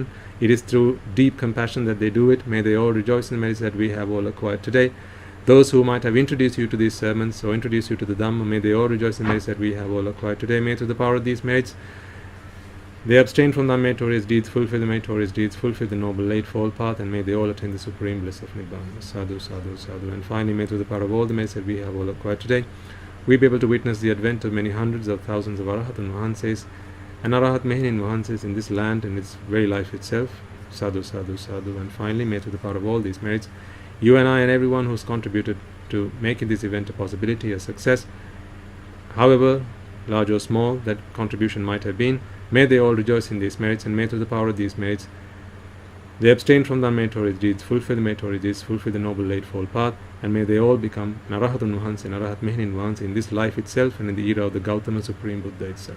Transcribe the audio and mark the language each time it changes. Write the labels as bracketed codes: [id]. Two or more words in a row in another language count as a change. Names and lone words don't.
[en] It is through deep compassion that they do it. May they all rejoice in the merits that we have all acquired today. Those who might have introduced you to these sermons or introduced you to the Dhamma, may they all rejoice in the merits that we have all acquired today. May through the power of these merits they abstain from the meritorious deeds, fulfill the meritorious deeds, fulfill the noble eightfold path, and may they all attain the supreme bliss of Nibbana. [pi] Sadhu, sadhu, sadhu. [en] And finally, may through the power of all the merits that we have all acquired today, we be able to witness the advent of many hundreds of thousands of Arahat and Mahanses and Arahat Mehin Mahanses in this land and its very life itself. [pi] Sadhu, sadhu, sadhu. [en] And finally, may through the power of all these merits, you and I and everyone who has contributed to making this event a possibility, a success, however large or small that contribution might have been, may they all rejoice in these merits, and may through the power of these merits they abstain from the meritorious deeds, fulfill the meritorious deeds, fulfill the noble eightfold path, and may they all become Narahatun Mahans and Arahat Mehin Mahans in this life itself and in the era of the Gautama Supreme Buddha itself.